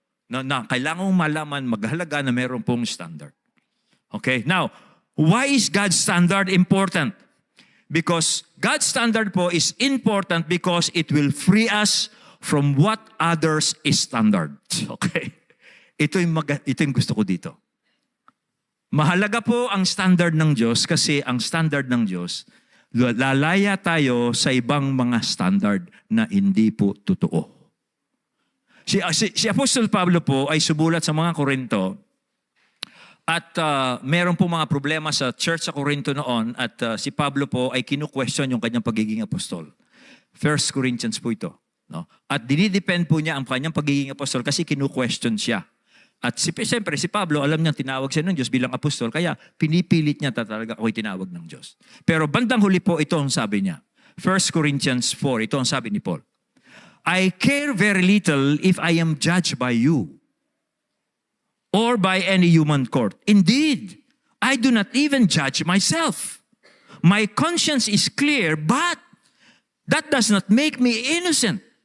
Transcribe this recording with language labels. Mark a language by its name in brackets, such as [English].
[Filipino] Na kailangan mong malaman, maghalaga na meron pong standard. Okay? [English] Now, why is God's standard important? Because God's standard po is important because it will free us from what others is standard. [Filipino] Okay? Ito yung gusto ko dito. Mahalaga po ang standard ng Diyos kasi ang standard ng Diyos, lalaya tayo sa ibang mga standard na hindi po totoo. Si Apostol Pablo po ay sumulat sa mga Korinto at meron po mga problema sa church sa Korinto noon at si Pablo po ay kinu-question yung kanyang pagiging apostol. 1 Corinthians po ito. No? At dinidepend po niya ang kanyang pagiging apostol kasi kinu-question siya. At siyempre si Pablo, alam niya tinawag siya ng Diyos bilang apostol, kaya pinipilit niya talaga ako'y tinawag ng Diyos. Pero bandang huli po ito ang sabi niya. 1 Corinthians 4, ito ang sabi ni Paul. [English] I care very little if I am judged by you or by any human court. Indeed, I do not even judge myself. My conscience is clear, but that does not make me innocent.